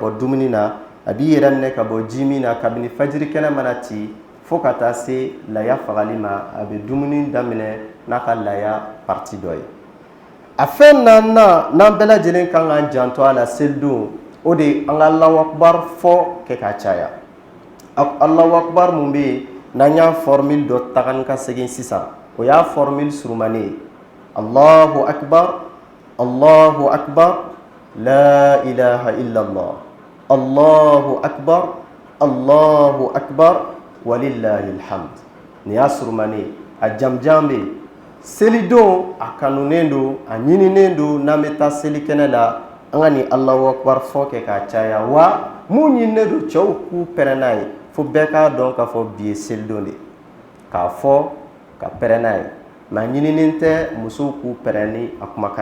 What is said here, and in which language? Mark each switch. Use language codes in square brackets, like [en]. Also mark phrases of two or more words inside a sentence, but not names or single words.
[bm] bɔ dumuni na a b'i yɛrɛ minɛ ka bɔ ji min na kabini fajiri kɛnɛ mana ci fo ka taa se laya fagali ma a bɛ dumuni daminɛ n'a ka laya parti dɔ ye a fɛn naaninan n'an bɛɛ lajɛlen kan k'an janto a la selidon o de ye an ka [ar] الله أكبر [bm] fɔ kɛ ka caya [ar] الله أكبر [bm] mun bɛ yen n'an y'a formule dɔ ta ni ka segin sisan o y'a formule surumanen ye [ar] الله أكبر الله أكبر لا إله إلا الله الله أكبر الله أكبر ولله الحمد [bm] ni y'a surumanen a jamjan bɛ selidon a kanunen don a ɲininen don n'an bɛ taa seli kɛnɛ la an ka ni [ar] الله أكبر [bm] fɔ kɛ ka caya wa mun ɲininen don cɛw k'u pɛrɛn n'a ye fo bɛɛ k'a dɔn k'a fɔ bi ye selidon de k'a fɔ ka pɛrɛn n'a ye mais a ɲininen tɛ musow k'u pɛrɛn ni a kumakan